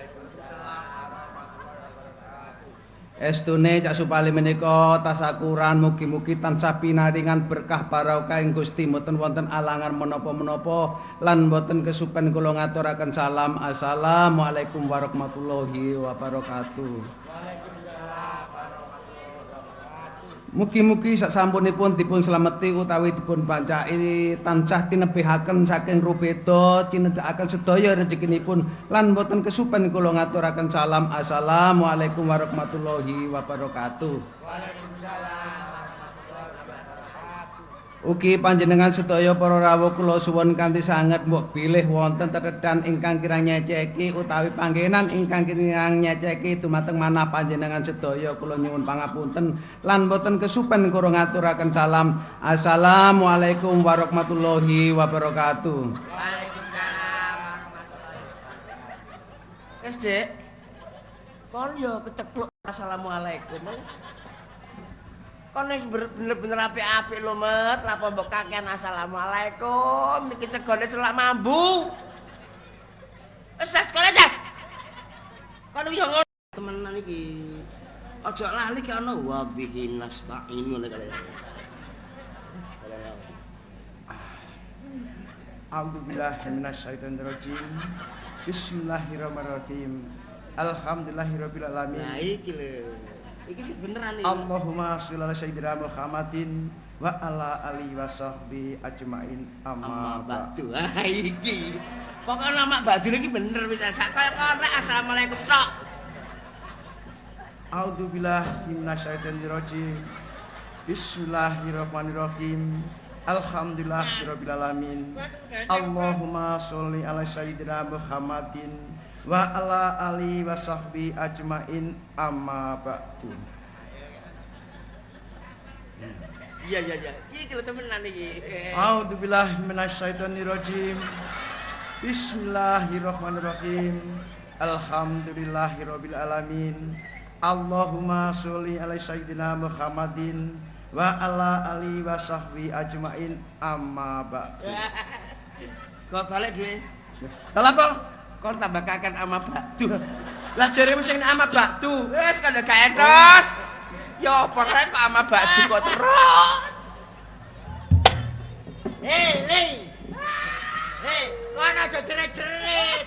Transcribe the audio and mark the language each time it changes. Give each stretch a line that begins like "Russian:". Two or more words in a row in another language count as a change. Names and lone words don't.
Javanese: Estune Cak Supali menika tasakuran mugi-mugi tansah pinaringan berkah barokah ing Gusti mboten wonten alangan menapa-menapa lan mboten kesupen kula ngaturaken salam
Arabic: السلام عليكم ورحمة الله وبركاته.
Javanese: Mugi-mugi sasampunipun dipun slameti utawi dipun pancaki tansah tinebihaken saking rubeda cinedhakaken sedaya rezekinipun lan boten kesupen kula ngaturaken salam
Arabic: السلام عليكم ورحمة الله وبركاته. وعليكم السلام ورحمة الله وبركاته.
Javanese: Ugi panjenengan sedaya para rawuh kula suwun kanthi sanget mbok bilih wonten tetedan ingkang kirang nyeceki utawi panggenan ingkang kirang nyeceki dumateng manah panjenengan sedaya kula nyuwun pangapunten lan boten kesupen kula ngaturaken salam
Arabic: السلام عليكم ورحمة الله وبركاته. وعليكم السلام ورحمة الله وبركاته.
Javanese: Wis, Dik. Kon yo kecekluk assalamualaikum. Kon wis bener-bener apik-apik lho, Met. Napa mbok kakean assalamualaikum? Iki segone selak mambu. Wis sekolah, Jas. Kon yo ngono temenan iki. Aja lali ki ana
Arabic: وبه نستعين
Javanese: nek kale.
Arabic: أعوذ بالله من الشيطان الرجيم. بسم الله الرحمن الرحيم. الحمد لله رب العالمين.
Javanese: Nah iki lho. Iki sih beneran iki.
Arabic: اللهم صل على سيدنا محمد وعلى آله وصحبه أجمعين أما بعد.
Javanese: Ha iki. Pokoke nama ba'du iki bener wis gak kaya kono assalamualaikum tok.
Arabic: أعوذ بالله من الشيطان الرجيم. بسم الله الرحمن الرحيم. الحمد لله رب العالمين. اللهم صل على سيدنا محمد وعلى آله وصحبه أجمعين أما بعد.
Javanese: Iya. Iki lho temenan iki.
Arabic: أعوذ بالله من الشيطان الرجيم. بسم الله الرحمن الرحيم. الحمد لله رب العالمين. اللهم صل على سيدنا محمد وعلى آله وصحبه أجمعين أما بعد.
Javanese: Kok balik duwe? Lah apa? Kon tambah kaken ama batu. Lah jaremu sing ama batu. Wis kan gak entos. Ya apa rek kok ama batu kok terus. Li. Kono aja jerit-jerit.